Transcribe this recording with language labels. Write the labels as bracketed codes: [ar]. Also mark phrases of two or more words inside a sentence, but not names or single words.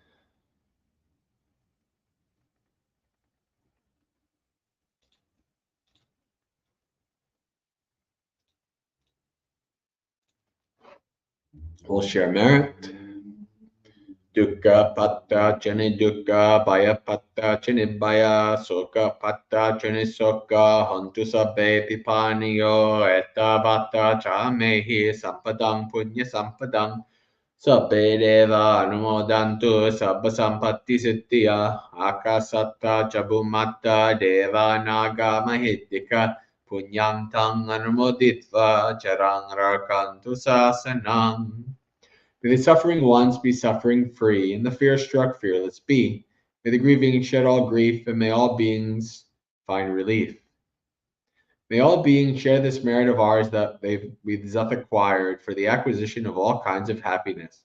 [en] We'll share merit. [pi] Dukkha patta chani dukkha, bhaya patta chani bhaya, sukha patta chani sukha, hantu sabbe pipaniyo, etta bhatta cha mehi sampadang punya sampadang, sabbe deva anumodantu sabba sampatti siddhya, akasatta chabumatta deva naga mahiddhika, punyantang anumoditva charang rakantu sasanam. [en] May the suffering ones be suffering free, and the fear-struck fearless be. May the grieving shed all grief, and may all beings find relief. May all beings share this merit of ours that we've thus acquired for the acquisition of all kinds of happiness.